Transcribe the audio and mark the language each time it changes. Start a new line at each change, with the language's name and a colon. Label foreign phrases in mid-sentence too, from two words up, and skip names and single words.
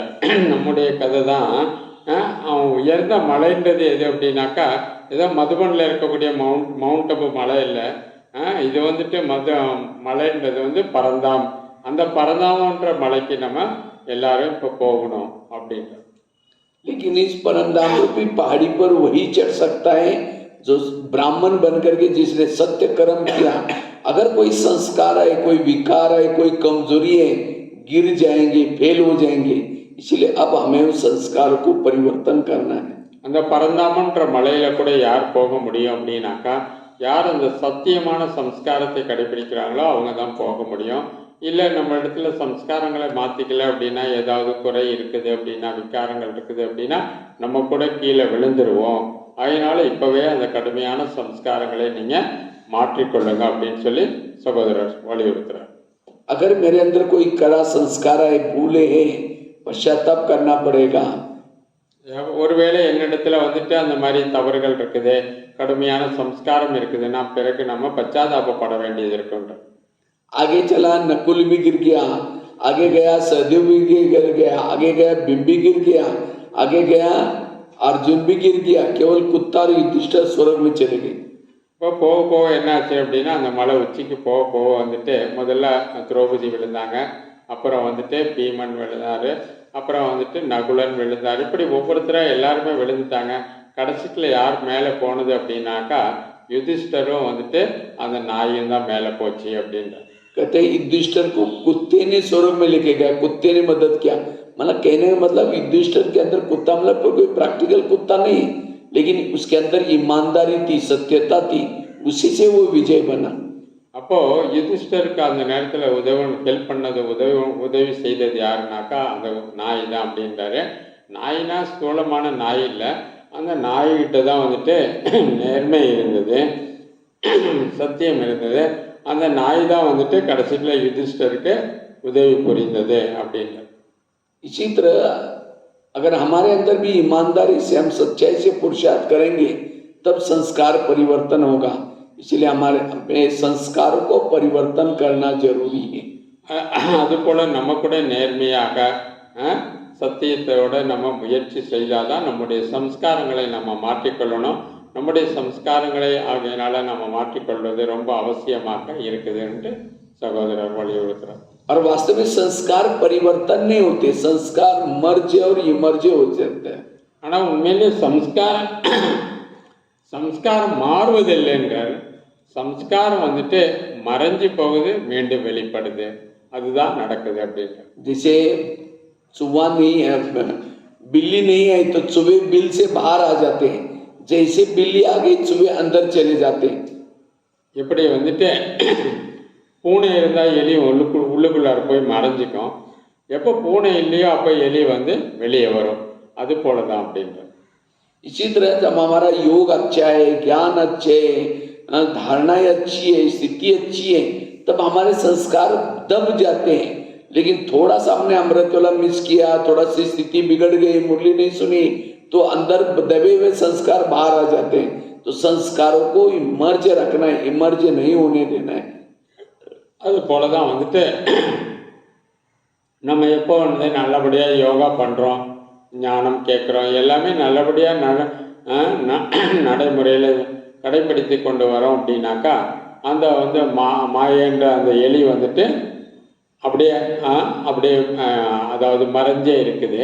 Tamil: நம்முடைய கதை தான். அவன் உயர்ந்த மலைன்றது எது அப்படின்னாக்கா, ஏதோ மதுபனில் இருக்கக்கூடிய மவுண்ட் அபு மலை இல்லை. இது வந்துட்டு மலைன்றது வந்து பரந்தாம். அந்த பரந்தாமன்ற மலைக்கு நம்ம எல்லாரும் இப்போ போகணும் அப்படின்ற.
Hindi: लेकिन इस परमधाम रूपी पहाड़ी पर वही चढ़ सकता है जो ब्राह्मण बनकर के जिसने सत्य कर्म किया। अगर कोई संस्कार है, कोई विकार है, कोई कमजोरी है, गिर जाएंगे, फेल हो जाएंगे। इसलिए अब हमें उस संस्कार को परिवर्तन करना है।
Tamil: அந்த பரந்தாமன்ற மலையில கூட யார் போக முடியும் அப்படின்னாக்கா, யார் அந்த சத்தியமான சம்ஸ்காரத்தை கடைபிடிக்கிறாங்களோ அவங்க தான் போக முடியும். இல்லை நம்ம இடத்துல சம்ஸ்காரங்களை மாற்றிக்கல அப்படின்னா, ஏதாவது குறை இருக்குது அப்படின்னா, விகாரங்கள் இருக்குது அப்படின்னா நம்ம கூட கீழே விழுந்துருவோம். அதனால இப்போவே அந்த கடுமையான சம்ஸ்காரங்களை நீங்கள் மாற்றிக்கொள்ளுங்க அப்படின்னு சொல்லி சகோதரர் வலியுறுத்துறார்.
Hindi: अगर मेरे अंदर कोई कड़ा संस्कार है, भूले हैं, पश्चाताप करना पड़ेगा।
Tamil: ஒருவேளை என்னிடத்துல வந்துட்டு அந்த மாதிரி தவறுகள் இருக்குது, கடுமையான சம்ஸ்காரம் இருக்குதுன்னா பிறகு நம்ம பச்சாதாபப்பட வேண்டியது இருக்குன்ற.
Hindi: आगे चला, नकुल भी गिर गया, आगे गया सहदेव भी गिर गया, आगे गया भीम भी गिर गया, आगे गया अर्जुन भी गिर गया, केवल कुत्ता और युधिष्ठिर स्वर्ग में चले गए।
Tamil: இப்போ போக என்னாச்சு அப்படின்னா, அந்த மலை உச்சிக்கு போக வந்துட்டு முதல்ல திரௌபதி விழுந்தாங்க, அப்புறம் வந்துட்டு பீமன் விழுந்தாரு, அப்புறம் வந்துட்டு நகுலன் விழுந்தார். இப்படி ஒவ்வொருத்தராக எல்லாருமே விழுந்துட்டாங்க. கடைசியில் யார் மேலே போனது அப்படின்னாக்கா, युधिष्ठिरों வந்துட்டு அந்த நாயும் தான் மேலே போச்சு அப்படின்ற.
Hindi: कहते युधिष्ठिर को कुत्ते ने स्वर्ग में लेके गया, कुत्ते ने मदद किया। मतलब कहने का मतलब युधिष्ठिर के अंदर कुत्ता मतलब कोई प्रैक्टिकल कुत्ता नहीं, लेकिन उसके अंदर ईमानदारी थी, सत्यता थी, उसी से वो विजय बना।
Tamil: அப்போது யுதிஷ்டருக்கு அந்த நேரத்தில் ஹெல்ப் பண்ணது, உதவி செய்தது யாருனாக்கா அந்த நாய் தான் அப்படின்றாரு. நாயினா ஸ்தூலமான நாய் இல்லை, அந்த நாய்கிட்ட தான் வந்துட்டு நேர்மை இருந்தது, சத்தியம் இருந்தது. அந்த நாய் தான் வந்துட்டு கடைசியில் युधिष्ठिर உதவி புரிந்தது அப்படின்றது.
Hindi: इसी तरह अगर हमारे अंदर भी ईमानदारी से हम सच्चाई से पुरुषार्थ करेंगे तब संस्कार परिवर्तन होगा। इसलिए हमारे अपने संस्कारों को परिवर्तन करना जरूरी है।
Tamil: அதுபோல் நம்ம கூட நேர்மையாக சத்தியத்தோட நம்ம முயற்சி செய்தாதான் நம்முடைய சம்ஸ்காரங்களை நம்ம மாற்றிக்கொள்ளணும். நம்முடைய சம்ஸ்காரங்களை ஆகையினால நம்ம மாற்றிக்கொள்வது ரொம்ப அவசியமாக இருக்குதுன்ட்டு சகோதரர் வலியுறுத்துறார்.
Hindi: और वास्तव में संस्कार परिवर्तन नहीं होते, संस्कार मर्जे और इमर्जे हो जाते हैं.
Tamil: ஆனால் உண்மையிலே சம்ஸ்காரம் மாறுவதில்லைன்றார். சம்ஸ்காரம் வந்துட்டு மறைஞ்சு போகுது, மீண்டும் வெளிப்படுது, அதுதான் நடக்குது அப்படின்ற.
Hindi: जैसे चूहा नहीं है, बिल्ली नहीं है तो चूहे बिल से बाहर आ जाते हैं, जैसे बिल्ली आ गई चूहे अंदर चले जाते हैं.
Tamil: இப்படி வந்துட்டு பூனை இருந்தால் எலி உள்ளுக்குள்ளார போய் மறைஞ்சிக்கும். எப்போ பூனை இல்லையோ அப்போ எலி வந்து வெளியே வரும். அது போல தான் அப்படின்ற.
Hindi: इसी तरह जब हमारा योग अच्छा है, ज्ञान अच्छे है, धारणाएं अच्छी है, स्थिति अच्छी है, तब हमारे संस्कार दब जाते हैं. लेकिन थोड़ा सा हमने अमृत वाला मिस किया, थोड़ा सी स्थिति बिगड़ गई, मुरली नहीं सुनी, तो अंदर दबे हुए संस्कार बाहर आ जाते हैं. तो संस्कारों को इमर्ज रखना है, इमर्ज नहीं होने देना है.
Tamil: அது போல தான் வந்துட்டு நம்ம எப்போ வந்து நல்லபடியாக யோகா பண்ணுறோம், ஞானம் கேட்குறோம், எல்லாமே நல்லபடியாக நடைமுறையில் கடைப்பிடித்து கொண்டு வரோம் அப்படின்னாக்கா அந்த வந்து மாயன்ற அந்த எலி வந்துட்டு அப்படியே அதாவது மறைஞ்சே இருக்குது.